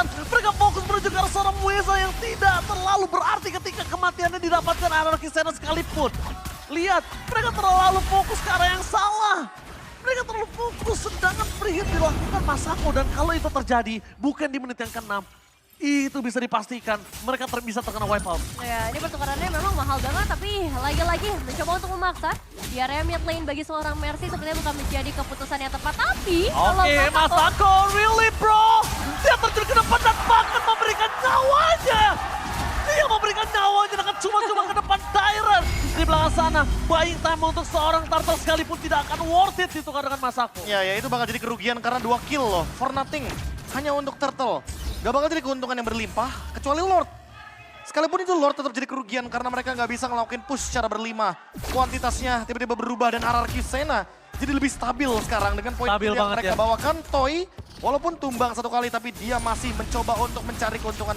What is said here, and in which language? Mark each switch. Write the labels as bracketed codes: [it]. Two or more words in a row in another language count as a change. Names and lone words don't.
[id] Mereka fokus menuju ke seorang Mueza yang tidak terlalu berarti ketika kematiannya didapatkan RRQ Sena sekalipun. Lihat, mereka terlalu fokus ke arah yang salah. Mereka terlalu fokus, sedangkan [en] free hit [id] dilakukan Masako. Dan kalau itu terjadi, bukan di menit yang ke-6, itu bisa dipastikan mereka bisa terkena [en] wipe out. [id] Ya, ini pertukarannya memang mahal banget, tapi lagi-lagi mencoba untuk memaksa. Di area [en] mid lane [id] bagi seorang Mercy sepertinya bukan menjadi keputusan yang tepat. Tapi [en] Oke, Masako, really bro? [id] Dia terjun ke depan dan bahkan memberikan nyawanya. Dia memberikan nyawanya dengan cuma-cuma ke depan Tyrant. Di belakang sana, [en] buying time [id] untuk seorang Turtle sekalipun tidak akan [en] worth it [id] ditukar dengan Masako. Ya itu bakal jadi kerugian karena 2 kill loh, [en] for nothing. [id] Hanya untuk Turtle. Gak bakal jadi keuntungan yang berlimpah, kecuali Lord. Sekalipun itu Lord tetap jadi kerugian karena mereka nggak bisa ngelakuin push secara berlima. Kuantitasnya tiba-tiba berubah dan RRQ Sena jadi lebih stabil sekarang dengan poin yang mereka bawakan. Toy walaupun tumbang 1 kali tapi dia masih mencoba untuk mencari keuntungan lebih.